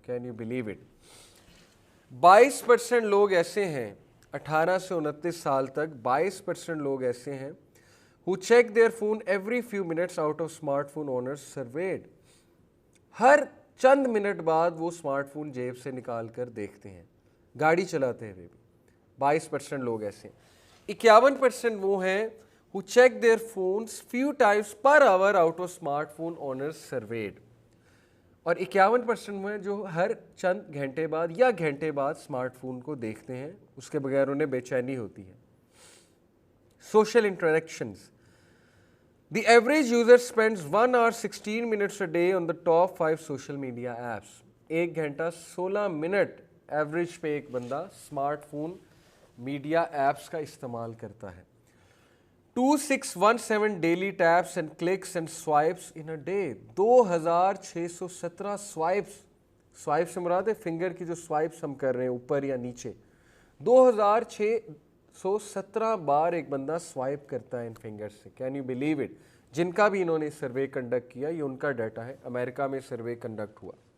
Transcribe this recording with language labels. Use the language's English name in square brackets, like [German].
[English] Can you believe it? [Urdu] 22% لوگ ایسے ہیں [English] 18 سے 29 سال تک, 22% لوگ ایسے ہیں who check their phone every few minutes out of smartphone owners surveyed. [Urdu] ہر چند منٹ بعد وہ اسمارٹ فون جیب سے نکال کر دیکھتے ہیں, گاڑی چلاتے ہوئے بھی. 22% لوگ ایسے ہیں. 51% وہ ہیں [English] who check their phones few times per hour out of smartphone owners surveyed. [Urdu] اور 51% وہ ہیں جو ہر چند گھنٹے بعد یا گھنٹے بعد اسمارٹ فون کو دیکھتے ہیں, اس کے بغیر انہیں بے چینی ہوتی ہے. [English] Social interactions. The average user spends 1 hour 16 minutes a day on the top 5 social media apps. [Urdu] 1 گھنٹہ 16 منٹ ایوریج پہ ایک بندہ اسمارٹ فون میڈیا ایپس کا استعمال کرتا ہے. [English] 2617 daily taps and clicks and swipes in a day. [Urdu] 2617 swipes سے مراد ہے فنگر کی جو swipes ہم کر رہے ہیں اوپر یا نیچے. 2617 بار ایک بندہ سوائپ کرتا ہے ان فنگر سے. [English] Can you believe it? [Urdu] جن کا بھی انہوں نے سروے کنڈکٹ کیا, یہ ان کا ڈیٹا ہے, امریکہ میں سروے کنڈکٹ ہوا.